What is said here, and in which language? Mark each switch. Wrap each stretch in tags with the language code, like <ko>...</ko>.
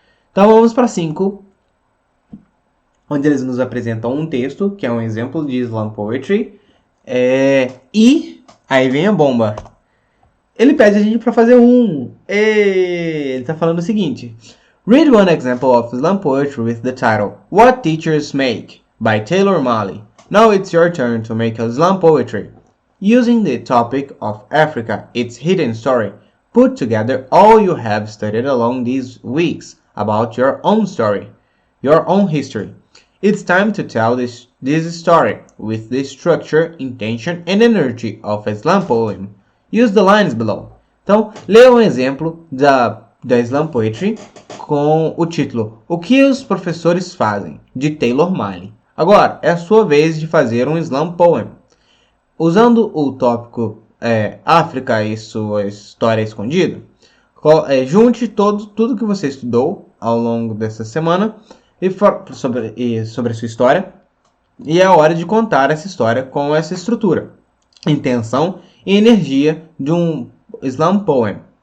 <pt>Então, vamos para 5, onde eles nos apresentam um texto, que é um exemplo de slam poetry. E aí vem a bomba. Ele pede a gente para fazer ele está falando o seguinte:</pt> <en>Read one example of slam poetry with the title What Teachers Make by Taylor Mali. Now it's your turn to make a slam poetry. Using the topic of Africa, its hidden story, put together all you have studied along these weeks about your own story, your own history. It's time to tell this story with the structure, intention and energy of a slam poem. Use the lines below.</en> <pt>Então, leia um exemplo da slam poetry com o título O que os professores fazem, de Taylor Mali. Agora, é a sua vez de fazer um slam poem. Usando o tópico África e sua história escondida, junte tudo que você estudou ao longo dessa semana sobre a sua história, e é a hora de contar essa história com essa estrutura, intenção e energia de um slam poem.</pt>